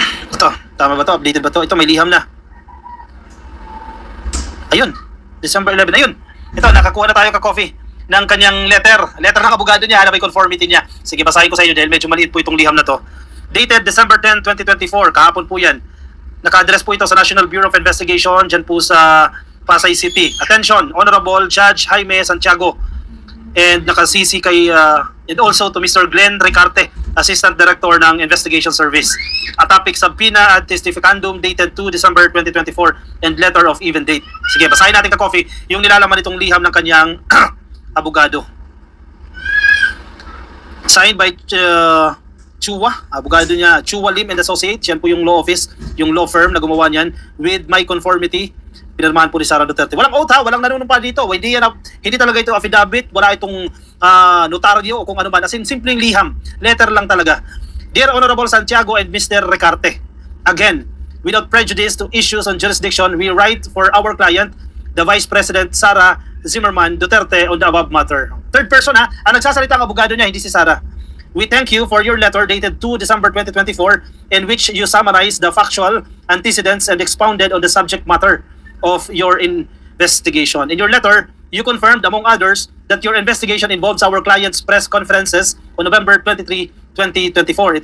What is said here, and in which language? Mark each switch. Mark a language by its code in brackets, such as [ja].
[tl] Ito, tama ba to? Updated ba to? Ito, may liham na. Ayun, December 11. Ayun, ito, nakakuha na tayo ka-coffee ng kanyang letter. Letter ng abogado niya, na may conformity niya. Sige, basahin ko sa inyo dahil medyo maliit po itong liham na to. [en] Dated December 10, 2024, [tl] kahapon po yan. Naka-address po ito sa National Bureau of Investigation, dyan po sa Pasay City. [en] Attention, Honorable Judge Jaime Santiago, and [tl] naka-CC kay [en] and also to Mr. Glenn Ricarte, Assistant Director ng Investigation Service. A topic subpoena ad testificandum dated 2 December 2024 and letter of even date. [tl] Sige, basahin natin ka-coffee yung nilalaman itong liham ng kanyang abogado. [en] Signed by Chua, [tl] abogado niya, [en] Chua Lim and Associates. [tl] Yan po yung law office, yung law firm na gumawa niyan [en] with my conformity. [tl] Pinirmahan po ni Sara Duterte. Walang oath ha, walang nanunumpa dito. Hindi talaga ito affidavit, wala itong notaryo o kung ano man. As in, simpleng liham. Letter lang talaga. [en] Dear Honorable Santiago and Mr. Ricarte, again, without prejudice to issues on jurisdiction, we write for our client, the Vice President Sara Zimmerman Duterte, on the above matter. Third person [tl] ha, ang nagsasalita ang abogado niya, hindi si Sara. [en] We thank you for your letter dated 2 December 2024 in which you summarize the factual antecedents and expounded on the subject matter of your investigation. In your letter, you confirmed, among others, that your investigation involves our client's press conferences on November 23, 2024.